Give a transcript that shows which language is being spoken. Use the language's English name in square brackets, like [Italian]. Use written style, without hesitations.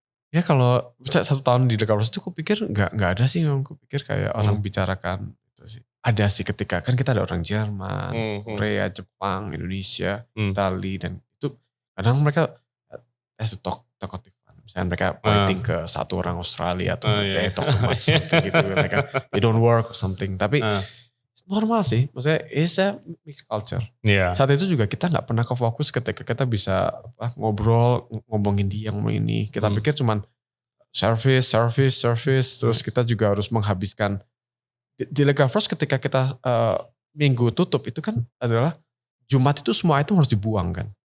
[Indonesian] Ya kalau 1 tahun di Degavos itu aku pikir gak ada sih. Aku pikir kayak orang bicarakan itu sih. Ada sih ketika kan kita ada orang Jerman, Korea, Jepang, Indonesia, Itali, dan itu kadang mereka talkative. Misalnya mereka pointing ke satu orang Australia atau [English] they talk too much something [Indonesian] gitu. Mereka [English] they don't work or something. [Indonesian] Tapi normal sih. Maksudnya [English] it's a mixed culture. Yeah. [Indonesian] Saat itu juga kita gak pernah ke fokus ketika kita bisa ngobrol, ngomongin dia, ngomongin ini. Kita pikir cuman service. Terus kita juga harus menghabiskan. Di legal force ketika kita minggu tutup itu kan adalah Jumat itu semua item harus dibuang kan.